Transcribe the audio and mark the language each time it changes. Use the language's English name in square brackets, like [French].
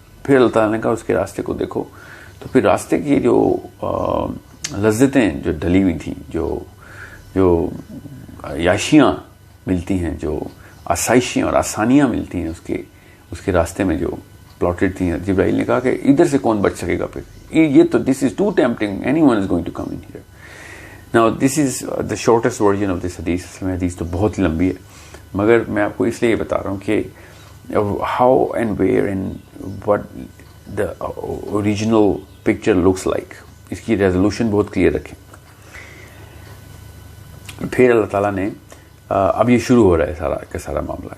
[Urdu] پھر اللہ تعالیٰ نے کہا اس کے راستے کو دیکھو. تو پھر راستے کی جو لذتیں جو ڈلی ہوئی تھیں، جو عیاشیاں ملتی ہیں، جو آسائشیں اور آسانیاں ملتی ہیں اس کے راستے میں جو پلاٹڈ تھیں، جبرائیل نے کہا کہ ادھر سے کون بچ سکے گا؟ پھر یہ تو [English] This is too tempting, anyone is going to come in here. Now this is the shortest version of this hadith. [Urdu] اس میں حدیث تو بہت ہی لمبی ہے، مگر میں آپ کو اس لیے یہ بتا رہا ہوں کہ [English] how and where and what the original picture looks like. [Urdu] اس کی ریزولوشن بہت کلیئر رکھیں. پھر اللہ تعالیٰ نے اب یہ شروع ہو رہا ہے سارا کا سارا معاملہ.